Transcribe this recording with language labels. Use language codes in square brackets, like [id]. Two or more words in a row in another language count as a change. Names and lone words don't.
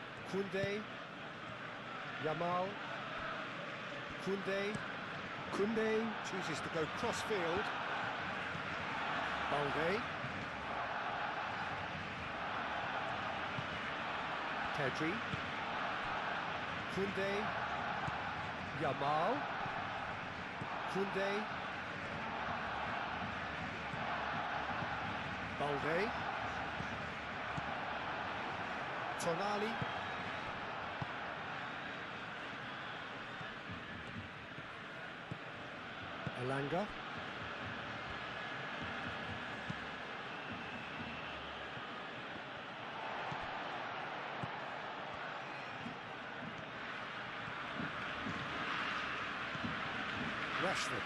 [en] Koundé. Yamal. Koundé. Koundé chooses to go cross-field. Balde. Pedri. Koundé. Yamal. Koundé. Balde. Tonali. Elanga. Rashford.